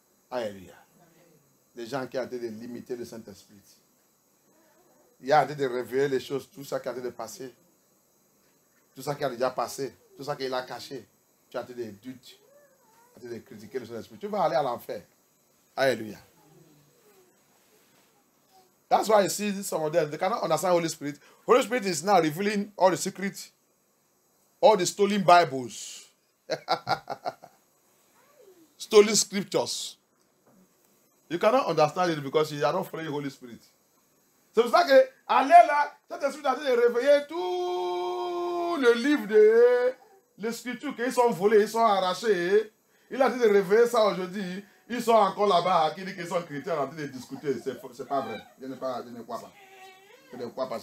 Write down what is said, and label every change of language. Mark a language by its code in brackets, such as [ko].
[fr] Alléluia. Des gens qui ont été de limiter le Saint-Esprit. Il y a en train de révéler les choses, tout ça qui a été de passer. Tout ça qui a déjà passé. Tout ça qu'il a caché. Tu as été des doutes. Tu as été de critiquer le Saint-Esprit. Tu vas aller à l'enfer. Alléluia. [en] That's why you see some of them. They cannot understand Holy Spirit. Holy Spirit is now revealing all the secrets. All the stolen Bibles. Stolen scriptures. You cannot understand it because you are not following the Holy Spirit. [fr] C'est pour ça que, allez là, cet esprit a été de réveiller tout le livre de les scriptures qu'ils sont volés, ils sont arrachés. Il a dit de réveiller ça aujourd'hui. Ils sont encore là-bas, qui dit qu'ils sont chrétiens en train de discuter. C'est pas vrai. Je ne crois pas. Je ne crois pas.